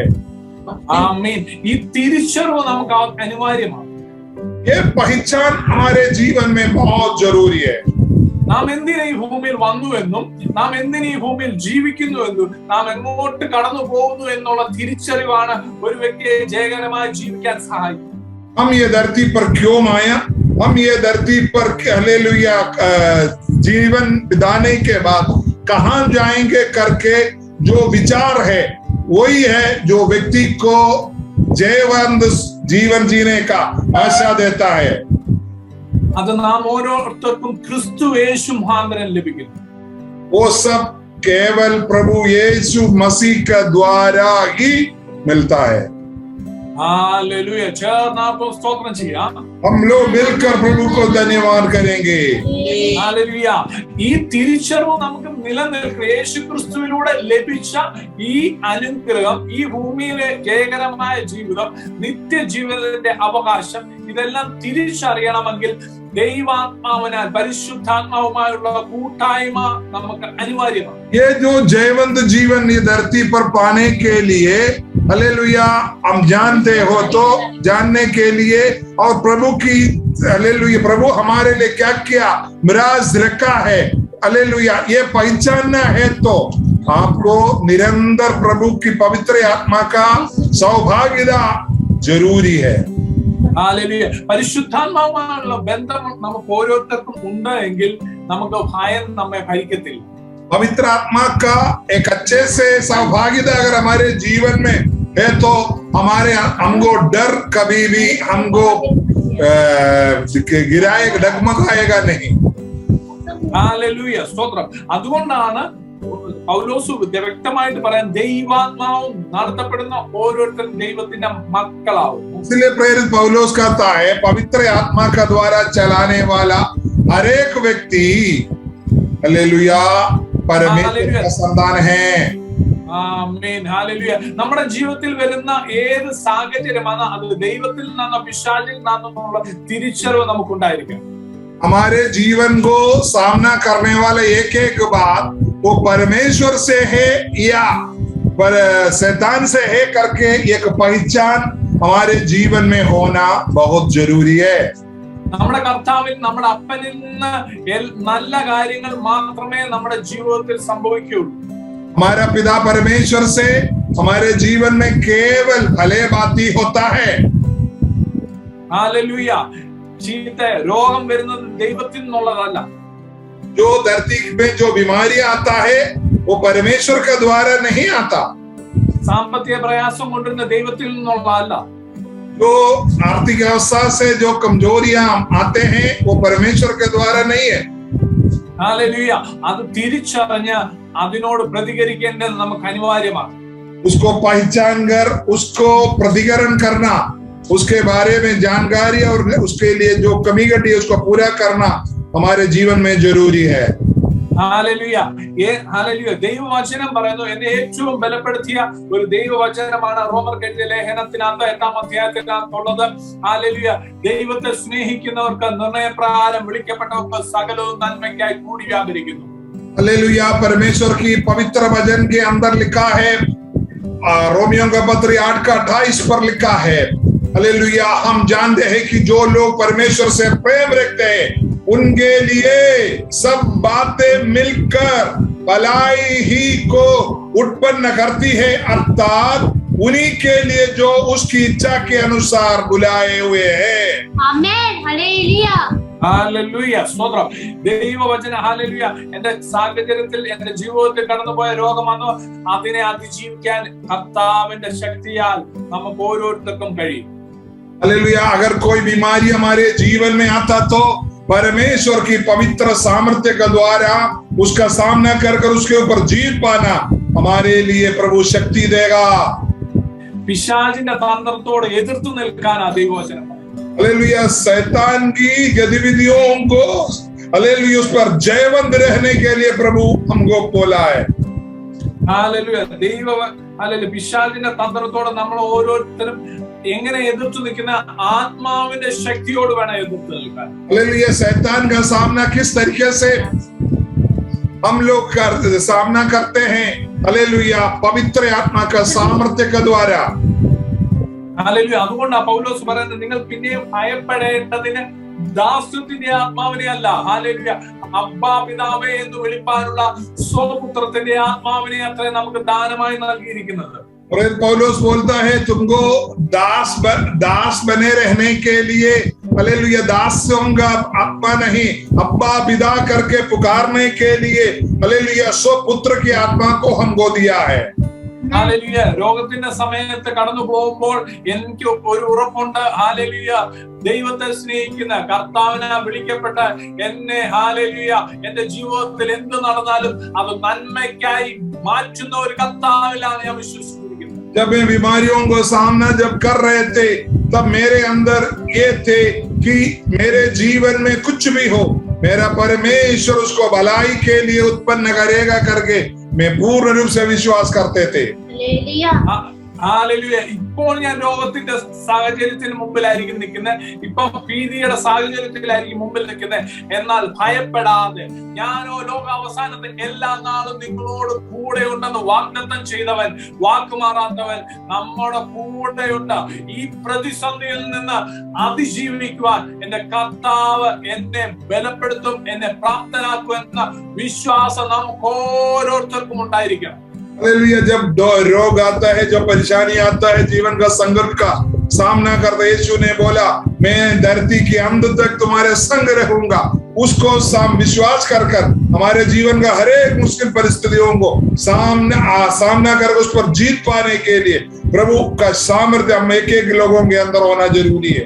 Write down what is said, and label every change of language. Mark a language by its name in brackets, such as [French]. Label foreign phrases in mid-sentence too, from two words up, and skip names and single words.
[Malayalam] ആമേൻ. ഈ തിരിച്ചറിവ് നമുക്ക് അനിവാര്യമാണ്. [Hindi] ये पहचान हमारे जीवन में बहुत जरूरी है. [Malayalam] നാം എന്തിനു ഈ ഭൂമിയിൽ വന്നു എന്നും നാം എന്തിനു ഈ ഭൂമിയിൽ ജീവിക്കുന്നു എന്നും നാം എങ്ങോട്ട് കടന്നു പോകുന്നു എന്നുള്ള തിരിച്ചറിവാണ് ഒരു വ്യക്തിയെ ജയകരമായി ജീവിക്കാൻ സഹായിക്കുന്നത്. [Hindi] हम ये धरती पर क्यों आया, हम ये धरती पर हालेलुया जीवन बिताने के बाद कहाँ जाएंगे करके जो विचार है वही है जो व्यक्ति को जयवंत जीवन जीने का आशा देता है. [Malayalam] അത് നാം ഓരോരുത്തർക്കും ക്രിസ്തു യേശു മുഖാന്തരം ലഭിക്കുന്നു. [Hindi] वो सब केवल प्रभु यीशु मसीह के द्वारा ही मिलता है. [Malayalam] ഹല്ലേലൂയ. ചേർന്ന് നമുക്ക് സ്തോത്രം ചെയ്യാം. [Hindi] हम लोग मिलकर प्रभु को धन्यवाद करेंगे. [Malayalam] ഹല്ലേലൂയ. ഈ തിരിച്ചറിവ് നമുക്ക് നിലനിൽക്കുക. യേശു ക്രിസ്തുവിലൂടെ ലഭിച്ച ഈ അനുഗ്രഹം, ഈ ഭൂമിയിലെ ജയകരമായ ജീവിതം, നിത്യജീവിതത്തിന്റെ അവകാശം, ഇതെല്ലാം തിരിച്ചറിയണമെങ്കിൽ ദൈവാത്മാവിനാൽ, പരിശുദ്ധാത്മാവുമായുള്ള കൂട്ടായ്മ നമുക്ക് अनिवार्यമാണ്. [Hindi] ये जो जयवंत जीवन ये धरती पर पाने के लिए हालेलुया हम जानते हो तो जानने के लिए और प्रभु की हालेलुया प्रभु हमारे लिए क्या क्या मिराज रखा है हालेलुया ये पहचानना है तो आपको निरंतर प्रभु की पवित्र आत्मा का सौभाग्यता जरूरी है. [Malayalam] ഹല്ലേലൂയ. പരിശുദ്ധാത്മാവുമായുള്ള ബന്ധം നമുക്ക് ഓരോരുത്തർക്കും ഉണ്ട് എങ്കിൽ നമുക്ക് ഭയം നമ്മെ ഭരിക്കത്തില്ല. [Hindi] पवित्र आत्मा का एक अच्छे से सौभाग्यता अगर हमारे जीवन में है तो हमारे हमको डर कभी भी हमको डगमगाएगा नहीं. [Malayalam] ഹല്ലേലൂയ. സ്തോത്രം. അതുകൊണ്ടാണ് പൗലോസ് വ്യക്തമായിട്ട് പറയാൻ ദൈവാത്മാവും നടത്തപ്പെടുന്ന ഓരോരുത്തരും ദൈവത്തിന്റെ മക്കളാവും. [Hindi] इसलिए प्रेरित पौलुस कहता है पवित्र आत्मा का द्वारा चलाने वाला हर एक व्यक्ति हालेलुया परमेश्वर का संतान है. [Malayalam] ആമേൻ, ഹല്ലേലൂയ. നമ്മുടെ ജീവിതത്തിൽ വരുന്ന ഏത് സാഹചര്യമാണ് അത് ദൈവത്തിൽ നിന്നോ പിശാചിൽ നിന്നുള്ള തിരിച്ചറിവ് നമുക്കുണ്ടായിരിക്കും. [Hindi] हमारे जीवन को सामना करने वाला एक एक बात वो परमेश्वर से है या पर शैतान से है करके एक पहचान हमारे जीवन में होना बहुत जरूरी है. [Malayalam] നമ്മുടെ കർത്താവിൽ നമ്മുടെ അപ്പനിൽ നിന്ന് നല്ല കാര്യങ്ങൾ മാത്രമേ നമ്മുടെ ജീവിതത്തിൽ സംഭവിക്കുകയുള്ളൂ. [Hindi] हमारा पिता परमेश्वर से हमारे जीवन में केवल भले बात ही होता है. [Malayalam] ഹല്ലേലൂയ. ചീത്ത രോഗം വരുന്നത് ദൈവത്തിൽ നിന്നുള്ളതല്ല. [Hindi] जो धरती में जो बीमारी आता है वो परमेश्वर के द्वारा नहीं आता. [Malayalam] സാമ്പത്തിക പ്രയാസം കൊണ്ടുവരുന്ന ദൈവത്തിൽ നിന്നുള്ളതല്ല. [Hindi] जो आर्थिक अवस्था से जो कमजोरियां आते हैं वो परमेश्वर के द्वारा नहीं है. [Malayalam] ഹല്ലേലൂയ. അത് തിരിച്ചറിഞ്ഞ് അതിനോട് പ്രതികരിക്കേണ്ടത് നമുക്ക് അനിവാര്യമാണ്. [Hindi] उसको पहचान कर उसको प्रतिकरण करना, उसके बारे में जानकारी और उसके लिए जो कमी घटी है उसको पूरा करना हमारे जीवन में जरूरी है. [Malayalam] ഹല്ലേലൂയ. ഹല്ലേലൂയ. ദൈവവചനം പറയുന്നു, എന്നെ ഏറ്റവും ബലപ്പെടുത്തിയ ഒരു ദൈവവചനമാണ് റോമർക്ക് എഴുതിയ ലേഖനത്തിനകത്ത് 8-ാം അധ്യായത്തിനകത്തുള്ളത്. ഹല്ലേലൂയ. ദൈവത്തെ സ്നേഹിക്കുന്നവർക്ക് നിർണയപ്രകാരം വിളിക്കപ്പെട്ടവർക്ക് സകലവും നന്മയ്ക്കായി കൂടി വ്യാപരിക്കുന്നു. [Hindi] हालेलुया. परमेश्वर की पवित्र वचन के अंदर लिखा है, रोमियो का पत्र 8:28 पर लिखा है, हालेलुया, हम जानते हैं कि जो लोग परमेश्वर से प्रेम रखते हैं उनके लिए सब बातें मिलकर भलाई ही को उत्पन्न करती है, अर्थात उन्हीं के लिए जो उसकी इच्छा के अनुसार बुलाए हुए हैं. आमेन, हालेलुया. [Malayalam] ഹല്ലേലൂയ. സ്തോത്രം. ദൈവവചന ഹല്ലേലൂയ. എന്റെ സാഹചര്യത്തിൽ എന്റെ ജീവിതത്തിൽ കടന്നുപോയ രോഗമാണോ അതിനെ അതിജീവിക്കാൻ കർത്താവിന്റെ ശക്തിയാൽ നമുക്ക് ഓരോരുത്തർക്കും കഴിയും. [Hindi] हालेलुया. अगर कोई बीमारी हमारे जीवन में आता तो परमेश्वर की पवित्र सामर्थ्य के द्वारा उसका सामना कर उसके ऊपर जीत पाना हमारे लिए प्रभु शक्ति देगा. [Malayalam] പിശാചിന്റെ തന്ത്രത്തോട് എതിർത്തു നിൽക്കാൻ ദൈവവചനം. [Hindi] हालेलुया. शैतान की गतिविधियों को हालेलुया उस पर जयवंत रहने के लिए प्रभु हमको बोला है. [Malayalam] ഹല്ലേലൂയ. ഹല്ലേലൂയ. പിശാചിന്റെ തന്ത്രത്തോട് നമ്മൾ ഓരോരുത്തരും എങ്ങനെ എതിർത്തു നിൽക്കുന്ന ആത്മാവിന്റെ ശക്തിയോട് വേണം എതിർത്ത് നിൽക്കാൻ. [Hindi] हालेलुया. शैतान का सामना किस तरीके से हम लोग सामना करते हैं? हालेलुया. पवित्र आत्मा का सामर्थ्य के द्वारा. [Malayalam] ഹല്ലേലൂയ. അതുകൊണ്ടാണ് പൗലോസ് പറയുന്നത്, നിങ്ങൾ പിന്നെയും ഭയപ്പെടേണ്ടതിന് ദാസ്യത്തിന്റെ ആത്മാവിനെ അല്ല, ഹല്ലേലൂയ, അബ്ബാ പിതാവേ എന്ന് വിളിപ്പാനുള്ള സ്വപുത്രത്തിന്റെ ആത്മാവിനെ അത്ര നമുക്ക് ദാനമായി നൽകിയിരിക്കുന്നത്. [Hindi] और पौलुस बोलता है तुमको दास बने रहने के लिए हालेलुया दासों का आत्मा नहीं, अब्बा पिता करके पुकारने के लिए हालेलुया स्वपुत्र की आत्मा को हमको दिया है. [Malayalam] ഹല്ലേലൂയ. രോഗത്തിന്റെ സമയത്ത് കടന്നു പോകുമ്പോൾ എനിക്ക് ഒരു ഉറപ്പുണ്ട്, ഹല്ലേലൂയ, ദൈവത്തെ സ്നേഹിക്കുന്ന കർത്താവിനെ വിളിക്കപ്പെട്ട എന്നെ ഹല്ലേലൂയ എന്റെ ജീവിതത്തിൽ എന്ത് നടന്നാലും അത് നന്മയ്ക്കായി മാറ്റുന്ന ഒരു കർത്താവിലാണ് ഞാൻ വിശ്വസിക്കുന്നത്. [Hindi] जब मैं बीमारियों को सामना जब कर रहे थे तब मेरे अंदर ये थे कि मेरे जीवन में कुछ भी हो मेरा परमेश्वर उसको भलाई के लिए उत्पन्न करेगा करके मैं पूर्ण रूप से विश्वास करते थे. हालेलुया. [Malayalam] ഹല്ലേലൂയ. ഇപ്പോൾ ഞാൻ രോഗത്തിന്റെ സാഹചര്യത്തിന് മുമ്പിലായിരിക്കും നിൽക്കുന്നത്, ഇപ്പൊ ഭീതിയുടെ സാഹചര്യത്തിലായിരിക്കും മുമ്പിൽ നിൽക്കുന്നത്. എന്നാൽ ഭയപ്പെടാതെ ഞാനോ ലോകാവസാനത്തെ എല്ലാ നാളും നിങ്ങളോട് കൂടെ ഉണ്ടെന്ന് വാഗ്ദത്തം ചെയ്തവൻ, വാക്കുമാറാത്തവൻ നമ്മുടെ കൂടെയുണ്ട്. ഈ പ്രതിസന്ധിയിൽ നിന്ന് അതിജീവിക്കുവാൻ എന്റെ കർത്താവ് എന്നെ ബലപ്പെടുത്തും, എന്നെ പ്രാപ്തനാക്കും എന്ന വിശ്വാസം നമുക്ക് ഓരോരുത്തർക്കും ഉണ്ടായിരിക്കണം. [Hindi] हालेलुया. जब रोग आता है, जब परेशानी आता है, जीवन का संघर्ष का सामना करते, यीशु ने बोला मैं धरती के अंत तक तुम्हारे संग रहूंगा. उसको विश्वास कर हमारे जीवन का हर एक मुश्किल परिस्थितियों को सामना कर उस पर जीत पाने के लिए प्रभु का सामर्थ्य हम एक एक लोगों के अंदर होना जरूरी है।